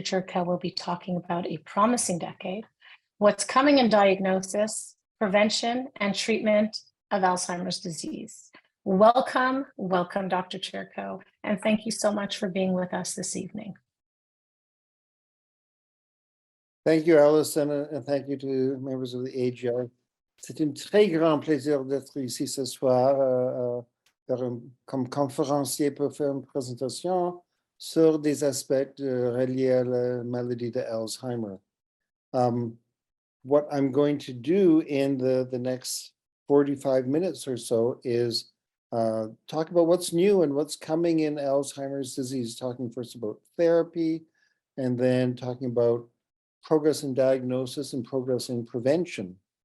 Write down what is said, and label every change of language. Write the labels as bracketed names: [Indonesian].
[English] Chertkow will be talking about a promising decade, what's coming in diagnosis, prevention, and treatment of Alzheimer's disease. Welcome, Dr. Chertkow, and thank you so much for being with us this evening. Thank you, Alison, and thank you to members of the AGI. [French] C'est un très grand plaisir d'être ici ce soir comme conférencier pour faire une présentation sur des aspects reliés à la maladie de Alzheimer. [English] What I'm going to do in the next 45 minutes or so is talk about what's new and what's coming in Alzheimer's disease, talking first about therapy, and then talking about progress in diagnosis and progress in prevention.